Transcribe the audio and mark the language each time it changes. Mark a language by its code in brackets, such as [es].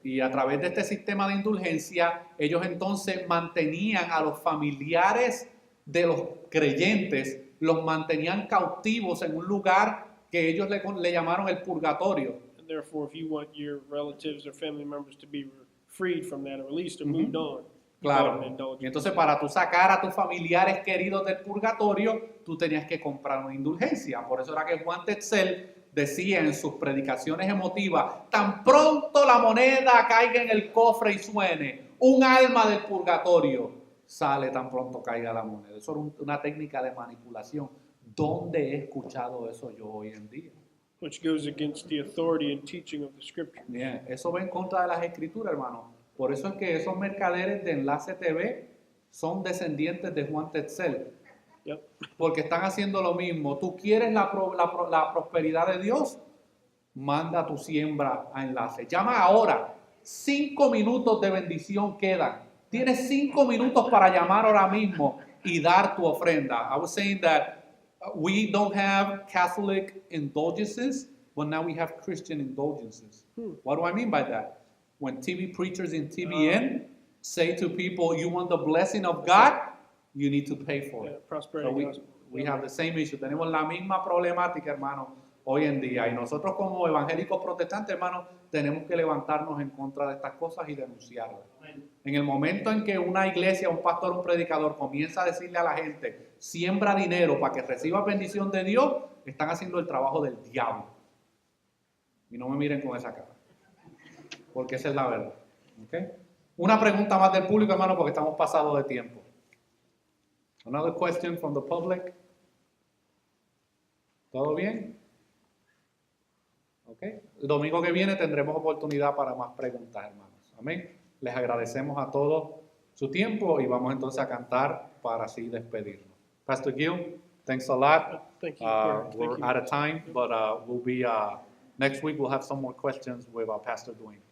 [es] Y a través de este sistema de indulgencia, ellos entonces mantenían a los familiares de los creyentes, los mantenían cautivos en un lugar que ellos le llamaron el purgatorio. [en] And therefore, if you want your relatives or family members to be freed from that or released or moved on, you bought [es] Claro. [en] an [es] Y [en] indulgence. [es] entonces para tú sacar a tus familiares queridos del purgatorio, tú tenías que comprar una indulgencia. Por eso era que Juan Tetzel decía en sus predicaciones emotivas, tan pronto la moneda caiga en el cofre y suene, un alma del purgatorio sale tan pronto caiga la moneda. Eso era una técnica de manipulación. ¿Dónde he escuchado eso yo hoy en día? [en] Which goes against the authority and teaching of the scripture. [es] Bien, eso va en contra de las escrituras, hermano. Por eso es que esos mercaderes de Enlace TV son descendientes de Juan Tetzel. [en] Yep. [es] Porque están haciendo lo mismo. ¿Tú quieres la prosperidad de Dios? Manda tu siembra a Enlace. Llama ahora. 5 minutos de bendición quedan. Tienes 5 minutos para llamar ahora mismo y dar tu ofrenda. [en] I was saying that we don't have Catholic indulgences, but now we have Christian indulgences. What do I mean by that? When TV preachers in TBN say to people, you want the blessing of God, you need to pay for Yeah, it. prosperity So gospel. we have the same issue. [es] Tenemos la misma problemática, hermano, hoy en día. Y nosotros como evangélicos protestantes, hermano, tenemos que levantarnos en contra de estas cosas y denunciarlas. En el momento en que una iglesia, un pastor, un predicador comienza a decirle a la gente, siembra dinero para que reciba bendición de Dios, están haciendo el trabajo del diablo. Y no me miren con esa cara, porque esa es la verdad. ¿Okay? Una pregunta más del público, hermano, porque estamos pasados de tiempo. [en] Another question from the public. [es] ¿Todo bien? Okay. El domingo que viene tendremos oportunidad para más preguntas, hermanos. Amén. Les agradecemos a todos su tiempo y vamos entonces a cantar para así despedirnos. [en] Pastor Gil, thanks a lot. Thank you. Thank We're you. out of time, but we'll be next week. We'll have some more questions with Pastor Dwayne.